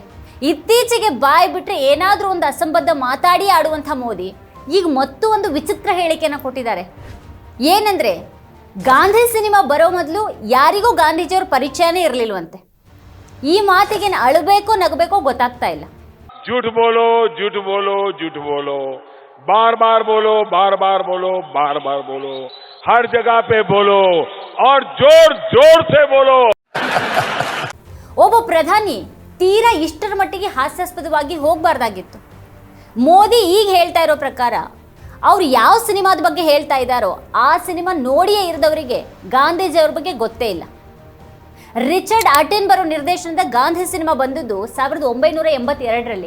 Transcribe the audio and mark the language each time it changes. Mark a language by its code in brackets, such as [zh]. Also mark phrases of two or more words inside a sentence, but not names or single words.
[kn] ಇತ್ತೀಚೆಗೆ ಬಾಯಿ ಬಿಟ್ಟರೆ ಏನಾದರೂ ಒಂದು ಅಸಂಬದ್ಧ ಮಾತಾಡಿ ಆಡುವಂಥ ಮೋದಿ ಈಗ ಮತ್ತೂ ಒಂದು ವಿಚಿತ್ರ ಹೇಳಿಕೆಯನ್ನು ಕೊಟ್ಟಿದ್ದಾರೆ. ಏನಂದರೆ, ಗಾಂಧಿ ಸಿನಿಮಾ ಬರೋ ಮೊದಲು ಯಾರಿಗೂ ಗಾಂಧೀಜಿಯವ್ರ ಪರಿಚಯನೇ ಇರಲಿಲ್ವಂತೆ. ಈ ಮಾತಿಗೆ ಅಳಬೇಕೋ ನಗಬೇಕೋ ಗೊತ್ತಾಗ್ತಾ ಇಲ್ಲ. [hi] झूठ बोलो झूठ बोलो झूठ बोलो, बार बार बोलो बार बार बोलो बार बार बोलो, हर जगह पे बोलो और जोर जोर से बोलो. [kn] ಒಬ್ಬ ಪ್ರಧಾನಿ ತೀರಾ ಇಷ್ಟರ ಮಟ್ಟಿಗೆ ಹಾಸ್ಯಾಸ್ಪದವಾಗಿ ಹೋಗಬಾರ್ದಾಗಿತ್ತು. ಮೋದಿ ಈಗ ಹೇಳ್ತಾ ಇರೋ ಪ್ರಕಾರ ಅವ್ರು ಯಾವ ಸಿನಿಮಾದ ಬಗ್ಗೆ ಹೇಳ್ತಾ ಇದ್ದಾರೋ ಆ ಸಿನಿಮಾ ನೋಡಿಯೇ ಇರದವರಿಗೆ ಗಾಂಧೀಜಿಯವ್ರ ಬಗ್ಗೆ ಗೊತ್ತೇ ಇಲ್ಲ. ರಿಚರ್ಡ್ ಅಟೆನ್ಬರೋ ನಿರ್ದೇಶನದ ಗಾಂಧಿ ಸಿನಿಮಾ ಬಂದದ್ದು 1982ರಲ್ಲಿ.